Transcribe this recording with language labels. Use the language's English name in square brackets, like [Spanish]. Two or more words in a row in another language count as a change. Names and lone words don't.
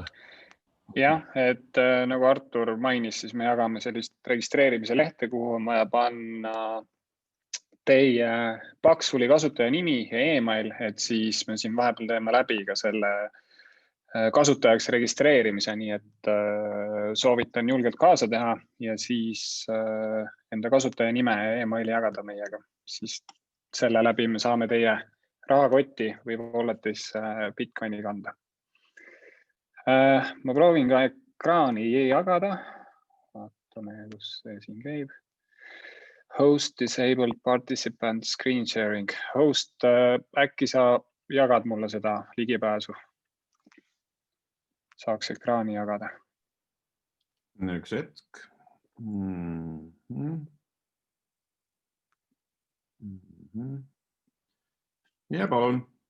[Estonian] Jah, et nagu Artur mainis, siis me jagame sellist registreerimise lehte, kuhu on vaja panna teie Paxfuli kasutaja nimi ja email, et siis me siin vahepeal teeme läbi ka selle kasutajaks registreerimise, nii et soovitan julgelt kaasa teha ja siis enda kasutaja nime ja emaili jagada meiega. Siis selle läbi me saame teie rahakotti või walletis Bitcoini kanda. Ma proovin ka ekraani jagada. Vaatame, kus see siin käib. [English] Host disabled participant screen sharing. [Estonian] Host, äkki sa jagad mulle seda ligipääsu? Saaks ekraani jagada. Üks hetk. Ja palun.